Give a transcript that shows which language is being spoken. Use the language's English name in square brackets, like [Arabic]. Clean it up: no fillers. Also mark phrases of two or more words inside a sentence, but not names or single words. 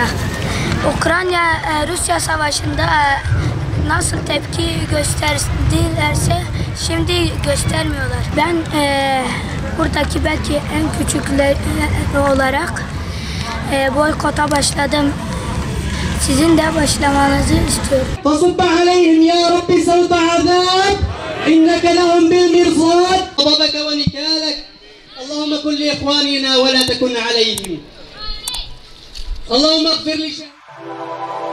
[Turkish] Ukrayna-Rusya savaşında nasıl tepki gösterdilerse şimdi göstermiyorlar. Ben buradaki belki en küçükler olarak boykota başladım. Sizin de başlamanızı istiyorum. [Arabic] فصب عليهم يا رب صوت عذاب إنك لهم بالمرصاد غضبك ونكالك اللهم كن لإخواننا ولا تكن عليهم اللهم اغفر لي